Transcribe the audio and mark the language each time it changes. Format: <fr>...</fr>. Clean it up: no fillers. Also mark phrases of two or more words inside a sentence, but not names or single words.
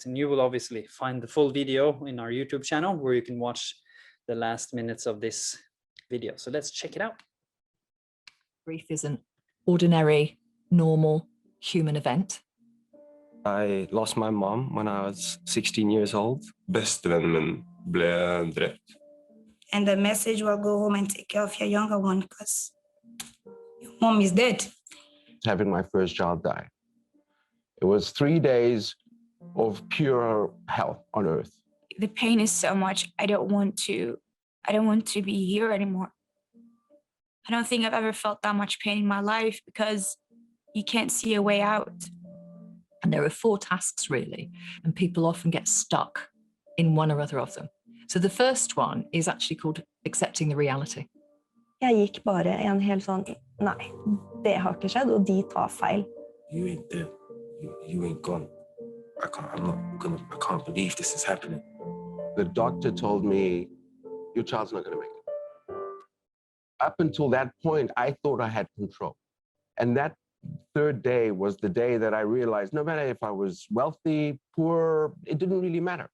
<en>And you will obviously find the full video in our YouTube channel where you can watch the last minutes of this video. So let's check it out. Grief is an ordinary, normal human event. I lost my mom when I was 16 years old.</en> <no>Bestevennen min ble drept.</no> <en>And the message will go home and take care of your younger one because your mom is dead. Having my first child die. It was 3 days of pure hell on earth. The pain is so much. I don't want to be here anymore. I don't think I've ever felt that much pain in my life because you can't see a way out. And there are 4 tasks really, and people often get stuck in one or other of them. So the first one is actually called accepting the reality.</en> <no>Jeg gikk bare en helt sånn, nei, det har ikke skjedd, og de tar feil.</no> <en>You ain't dead. You ain't gone. I can't believe this is happening. The doctor told me, your child's not going to make it. Up until that point, I thought I had control. And that 3rd day was the day that I realized no matter if I was wealthy, poor, it didn't really matter.</en>